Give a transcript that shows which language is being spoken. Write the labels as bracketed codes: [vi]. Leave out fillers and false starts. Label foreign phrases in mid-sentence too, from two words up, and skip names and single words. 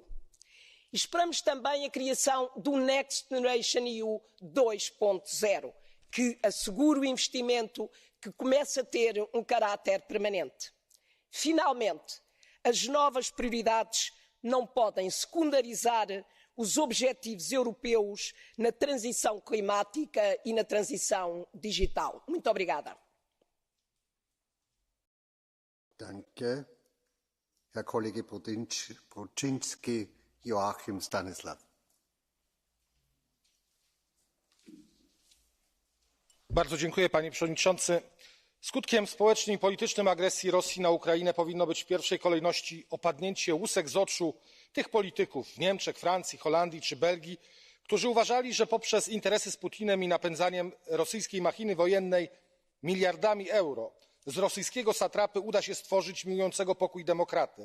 [pt] Esperamos também a criação do Next Generation EU 2.0, que assegure o investimento que começa a ter um caráter permanente. Finalmente, as novas prioridades não podem secundarizar os objetivos europeus na transição climática e na transição digital. Muito obrigada. [de] Danke. Herr Kollege Bruczynski, Joachim Stanislaw. [pl] Bardzo dziękuję, panie przewodniczący. Skutkiem społecznym i politycznym agresji Rosji na Ukrainę powinno być w pierwszej kolejności opadnięcie łusek z oczu tych polityków w Niemczech, Francji, Holandii czy Belgii, którzy uważali, że poprzez interesy z Putinem i napędzaniem rosyjskiej machiny wojennej miliardami euro z rosyjskiego satrapy uda się stworzyć miłującego pokój demokratę.